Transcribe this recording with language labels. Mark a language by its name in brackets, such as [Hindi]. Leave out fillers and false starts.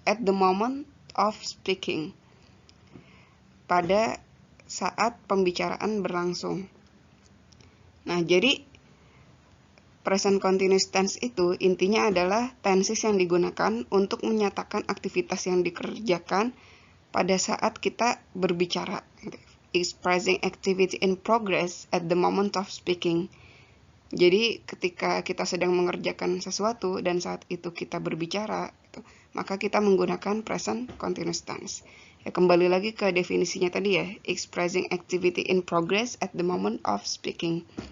[English] At the moment of speaking, [Indonesian] pada saat pembicaraan berlangsung. Nah, jadi present continuous tense itu intinya adalah tenses yang digunakan untuk menyatakan aktivitas yang dikerjakan pada saat kita berbicara. [English] Expressing activity in progress at the moment of speaking. [Indonesian] Jadi ketika kita sedang mengerjakan sesuatu dan saat itu kita berbicara, maka kita menggunakan present continuous tense. Ya, kembali lagi ke definisinya tadi ya, [English] expressing activity in progress at the moment of speaking.